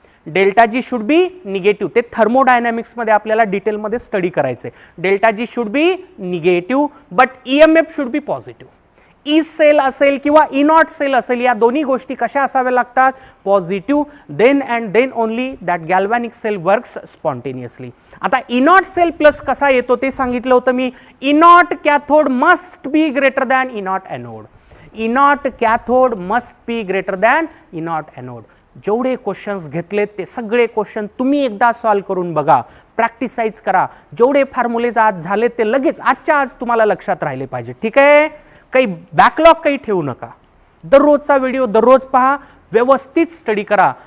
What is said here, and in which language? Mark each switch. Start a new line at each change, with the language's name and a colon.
English: Delta G should be negative.
Marathi: ते thermodynamics मध्ये आपल्याला डिटेलमध्ये स्टडी करायचे.
English: Delta G should be negative but EMF should be positive.
Marathi: E cell असेल किंवा ई नॉट सेल असेल, या दोन्ही गोष्टी कशा असाव्या लागतात, positive,
English: Then and then only that galvanic cell works spontaneously.
Marathi: आता ई नॉट सेल प्लस कसा येतो ते सांगितलं होतं मी.
English: E not cathode must be greater than E not anode. E not cathode must be greater than E not anode.
Marathi: जेवढे questions घेतलेत ते सगळे क्वेश्चन तुम्ही एकदा सॉल्व्ह करून बघा, प्रॅक्टिसाइज करा. जेवढे फॉर्म्युलेज आज झाले ते लगेच आजच्या आज तुम्हाला लक्षात राहिले पाहिजे. ठीक आहे, काही बॅकलॉग काही ठेवू नका. दररोजचा व्हिडिओ दररोज पहा, व्यवस्थित स्टडी करा.